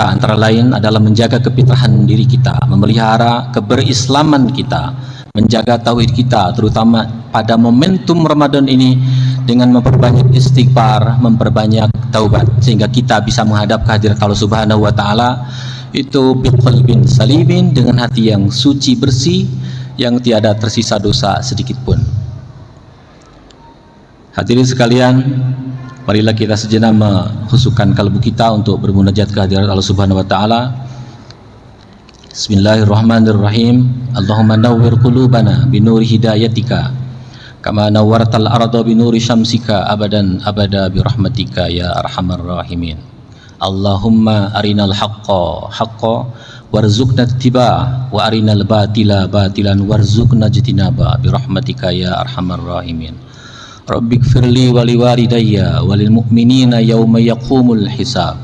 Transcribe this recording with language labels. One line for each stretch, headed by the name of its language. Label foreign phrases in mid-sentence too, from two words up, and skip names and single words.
Indonesian: antara lain adalah menjaga kefitrahan diri kita, memelihara keberislaman kita, menjaga tauhid kita, terutama pada momentum Ramadan ini dengan memperbanyak istighfar, memperbanyak taubat, sehingga kita bisa menghadap kehadirat Allah
Arabic: سبحانه وتعالى
Indonesian: itu
Arabic: بقلب سليم,
Indonesian: dengan hati yang suci bersih, yang tiada tersisa dosa sedikit pun. Hadirin sekalian, marilah kita sejenak menghususkan kalbu kita untuk bermunajat kehadirat Allah
Arabic: سبحانه وتعالى. بسم الله الرحمن الرحيم. اللهم نور قلوبنا بنور هدايتك كما نورت الأرض بنور شمسك أبدا أبدا برحمتك يا أرحم الراحمين. اللهم أرنا الحق حقا وارزقنا اتباعه وأرنا الباطل باطلا وارزقنا اجتنابه برحمتك يا أرحم الراحمين. رب اغفر لي ولوالدي وللمؤمنين يوم يقوم الحساب.